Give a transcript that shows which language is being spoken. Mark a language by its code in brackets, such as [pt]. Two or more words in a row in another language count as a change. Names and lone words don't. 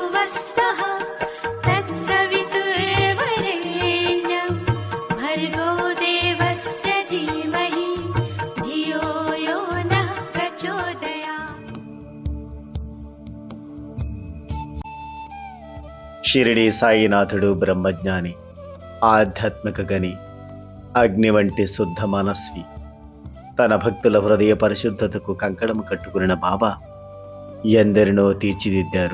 [sa] स्वः तत्सवितुर्वरेण्यं भर्गो देवस्य धीमहि धियो यो नः प्रचोदयात्। [te] షిరిడి సాయినాథుడు బ్రహ్మజ్ఞాని, ఆధ్యాత్మిక గని, అగ్ని వంటి శుద్ధ మనస్వి. తన భక్తుల హృదయ పరిశుద్ధతకు కంకణం కట్టుకున్న బాబా ఎందరినో తీర్చిదిద్దారు.